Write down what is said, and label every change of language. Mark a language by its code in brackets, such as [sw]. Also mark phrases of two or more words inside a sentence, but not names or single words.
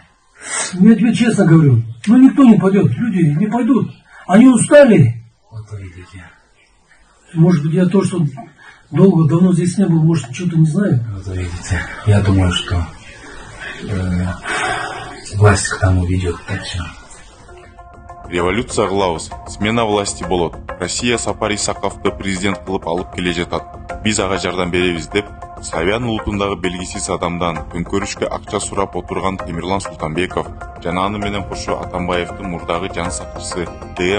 [ru] Я тебе честно говорю, ну никто не пойдет, люди не пойдут. Они устали. Вот вы видите. Может быть, я то, что давно здесь не был, может, что-то не знаю. Вот вы видите. Я думаю, что власть к тому ведет. Так все. [ky] Революция кылабыз, [ru] смена власти [ky] болот. Россия Сапар Исаковду президент кылып алып келе жатат. Биз ага жардам беребиз деп Славян улутундагы белгисиз адамдан төңкөрүшкө акча сурап отурган Темирлан Султанбеков жана аны менен кошо Атамбаевдин мурдагы жан сакчысы Д.